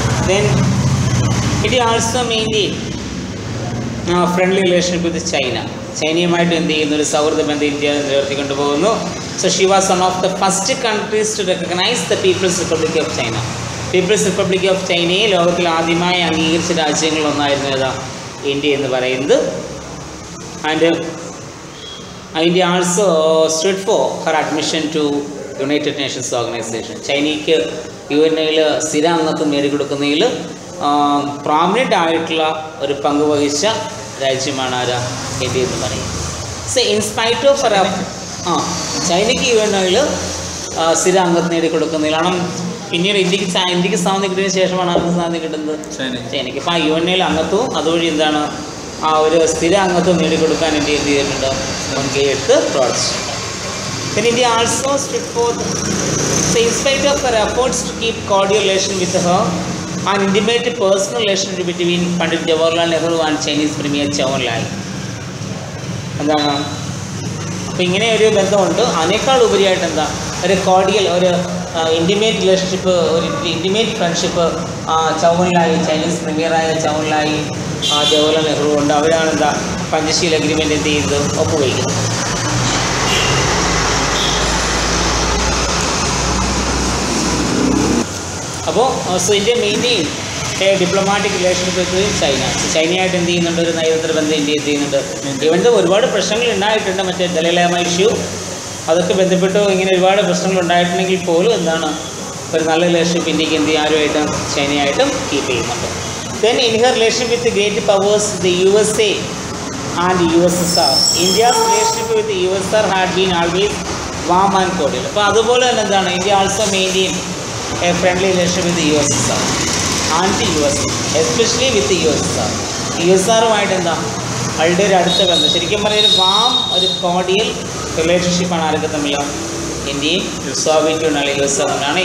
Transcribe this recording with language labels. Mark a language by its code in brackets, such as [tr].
[en] Then it also mainly friendly relationship with China. [ml] ചൈനയുമായിട്ട് എന്ത് ചെയ്യുന്നു? ഒരു സൗഹൃദ ബന്ധം ഇന്ത്യ നിലനിർത്തിക്കൊണ്ടു പോകുന്നു. [en] So she was one of the first countries to recognise the People's Republic of China. [ml] People's republic of ചൈനയെ ലോകത്തിൽ ആദ്യമായി അംഗീകരിച്ച രാജ്യങ്ങളിലൊന്നായിരുന്നു ഏതാ? ഇന്ത്യ എന്ന് പറയുന്നത്. [en] And India also stood for her admission to United Nations Organization. [ml] ചൈനയ്ക്ക് UN-ൽ സ്ഥിര അംഗത്വം നേടിക്കൊടുക്കുന്നതിൽ പ്രോമിനൻ്റ് ആയിട്ടുള്ള ഒരു പങ്ക് വഹിച്ച രാജ്യമാണ് ആരാ? ഇന്ത്യ എന്ന് പറയുന്നത്. [en] so in spite of [ml] ചൈനയ്ക്ക് UN-ൽ സ്ഥിര അംഗത്വം നേടിക്കൊടുക്കുന്നതിലാണ്. പിന്നീട് ഇന്ത്യക്ക് സ്വാതന്ത്ര്യം കിട്ടിയതിന് ശേഷമാണ് ആർക്ക് സ്വാതന്ത്ര്യം കിട്ടുന്നത്? ചൈനയ്ക്ക്. അപ്പോൾ ആ UN-ൽ അംഗത്വവും അതുവഴി എന്താണ് ആ ഒരു സ്ഥിര അംഗത്വം നേടിക്കൊടുക്കാൻ ഇന്ത്യ എന്ത് ചെയ്തിട്ടുണ്ട്? മുൻകൈയെടുത്ത് പ്രവർത്തിച്ചു. [en] Then India also stood forth, so in spite of her efforts to keep cordial relation with her, an intimate personal relationship between Pandit Jawaharlal Nehru and Chinese Premier Zhou Enlai. [ml] എന്താണ്? അപ്പോൾ ഇങ്ങനെ ഒരു ബന്ധമുണ്ട്. അതിനേക്കാൾ ഉപരിയായിട്ട് എന്താ? ഒരു കോർഡിയൽ, ഒരു ഇൻറ്റിമേറ്റ് റിലേഷൻഷിപ്പ്, ഒരു intimate friendship ചൗ എൻലായി, Chinese പ്രീമിയറായ ചൗ എൻലായി Jawaharlal Nehru ഉണ്ട്. അവരാണ് എന്താ? പഞ്ചശീൽ അഗ്രിമെൻ്റ് എന്ത് ചെയ്യുന്നത്? ഒപ്പുവയ്ക്കുന്നത്. [en] അപ്പോൾ so India maintain diplomatic relationship with China. [ml] ചൈനയായിട്ട് എന്ത് ചെയ്യുന്നുണ്ട്? ഒരു നയതന്ത്ര ബന്ധം ഇന്ത്യ എന്ത് ചെയ്യുന്നുണ്ട്? ഇവൻ്റെ ഒരുപാട് പ്രശ്നങ്ങൾ ഉണ്ടായിട്ടുണ്ട്. മറ്റേ ദലൈലാമ ഇഷ്യൂ അതൊക്കെ ബന്ധപ്പെട്ട് ഇങ്ങനെ ഒരുപാട് പ്രശ്നങ്ങൾ ഉണ്ടായിട്ടുണ്ടെങ്കിൽ പോലും എന്താണ്? ഒരു നല്ല റിലേഷൻഷിപ്പ് ഇന്ത്യക്ക് എന്ത് ചെയ്യും? ആരുമായിട്ടും ചൈനയായിട്ടും കീപ്പ് ചെയ്യുന്നുണ്ട്. [en] Then in her relationship with the great powers, the USA and USSR, India's relationship with the USSR had been always warm and cordial. [ml] അപ്പോൾ അതുപോലെ തന്നെ എന്താണ്? [en] India also maintain a friendly relationship with USSR and USA, especially with USSR. [ml] USSRുമായിട്ട് എന്താ? വളരെ ഒരു അടുത്ത ബന്ധം. ശരിക്കും പറഞ്ഞാൽ ഒരു വാം, ഒരു കോർഡിയൽ റിലേഷൻഷിപ്പാണ് ആരൊക്കെ തമ്മിലാണ്? ഇന്ത്യയും സോവിയറ്റ് യൂണിയൻ അല്ലെങ്കിൽ യു എസ് തമ്മിലാണ്.